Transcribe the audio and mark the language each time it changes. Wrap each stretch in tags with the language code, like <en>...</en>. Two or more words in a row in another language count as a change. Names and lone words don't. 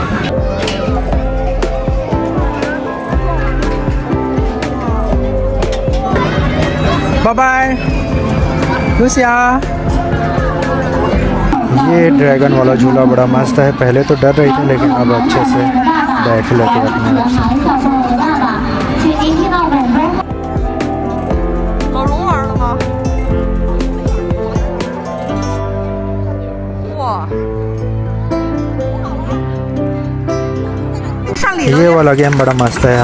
<hi>बाय बाय लुसिया। ये ड्रैगन वाला झूला बड़ा मस्त है, पहले तो डर रही थी लेकिन अब अच्छे से बैठ लेते हैं अपने आप से।</hi> <zh>老龙玩了吗？哇！</zh> <hi>ये वाला गेम बड़ा मस्त है।</hi>